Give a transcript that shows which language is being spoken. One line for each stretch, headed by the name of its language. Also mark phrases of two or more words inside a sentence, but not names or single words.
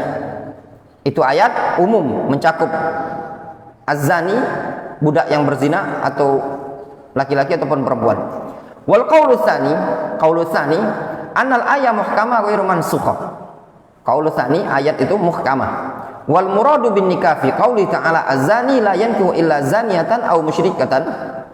Indonesian: Itu ayat umum mencakup az-zani, budak yang berzina atau laki-laki ataupun perempuan.
Arabic: والقول الثاني أن الآية محكمة غير منسوخة. القول الثاني,
Indonesian: ayat itu muhkamah.
Arabic: والمراد بالنكاح في قوله تعالى الزاني لا ينكح إلا زانية أو مشركة.